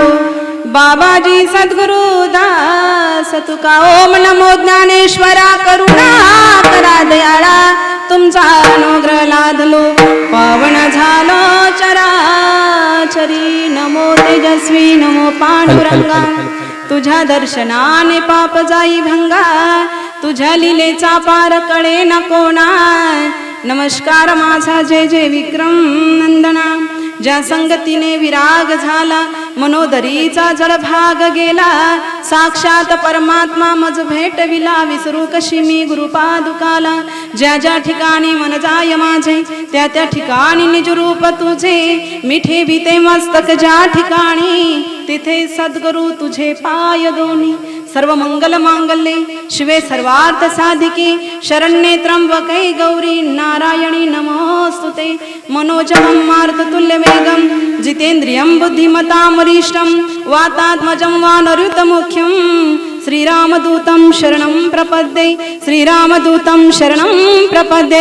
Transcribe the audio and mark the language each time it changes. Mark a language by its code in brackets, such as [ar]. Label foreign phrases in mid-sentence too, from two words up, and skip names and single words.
[mr] बाबाजी सद्गुरु दास तुका ओम नमो ज्ञानेश्वरा करुणा करा दयाळा तुमचा अनुग्रह लादलो पावन झालो चराचरी. नमो तेजस्वी नमो पांडुरंगा तुझ्या दर्शनाने पाप जाई भंगा तुझ्या लीलेचा पार कळे न कोणा. नमस्कार माझा जय जय विक्रम नंदना ज्या संगतीने विराग झाला मनोदरीचा जळभाग गेला. साक्षात परमात्मा मज भेटविला विसरू कशी मी गुरुपादुकाला. ज्या ज्या ठिकाणी मन जाय माझे त्या त्या ठिकाणी निज रूप तुझे मिठे भीते मस्तक ज्या ठिकाणी तिथे सद्गुरु तुझे पाय दोन्ही. [sa] सर्व मंगल मांगल्ये शिवे सर्वार्थ साधिके शरण्ये त्र्यंबके गौरी नारायणी नमोस्तुते. मनोजवं मारुततुल्यवेगं जितेन्द्रियं बुद्धिमतां वरिष्ठं वातात्मजं वानरयुतमुख्यं श्रीरामदूतं शरणं प्रपद्ये श्रीरामदूतं शरणं प्रपद्ये.